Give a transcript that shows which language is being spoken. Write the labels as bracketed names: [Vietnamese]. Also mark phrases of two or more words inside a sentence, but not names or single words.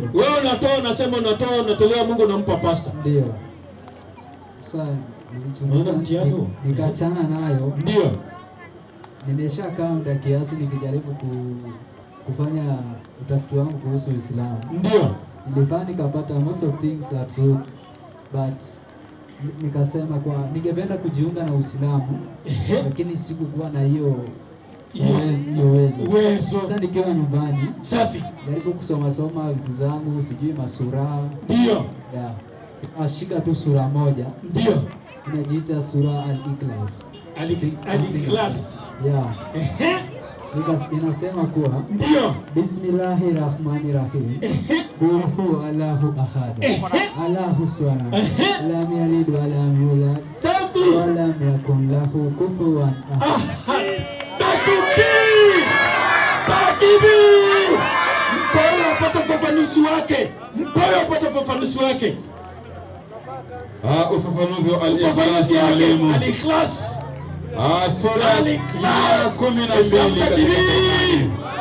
[Swahili] Wewe unatoa, unasema unatolea Mungu, unampa pastor. Ndio. Sasa nikachana nayo. Ndio. Nimeshakaa muda kiasi nikijaribu kufanya utafiti wangu kuhusu Uislamu. Ndio. Nilifanya nikapata [English] most of things are true, but [Swahili] nikasema kwa ningependa kujiunga na Uislamu lakini sikukuwa na hiyo uwezo. Sasa nikiwa nyumbani safi, jaribu kusoma vitu zangu, sijui masura. Ndio. Ashika tu sura moja. Ndio. Inajiita sura Al-Ikhlas. Al-Ikhlas. Inasema kuwa ndio, [Arabic] بسم الله الرحمن الرحيم. قل هو الله أحد. الله الصمد. لم يلد ولم يولد. ولم يكن له كفوا أحد. Takbir! [Swahili] Mpaka upate ufafanuzi wake. Ufafanuzi wa Al-Ikhlas. Sura ya 12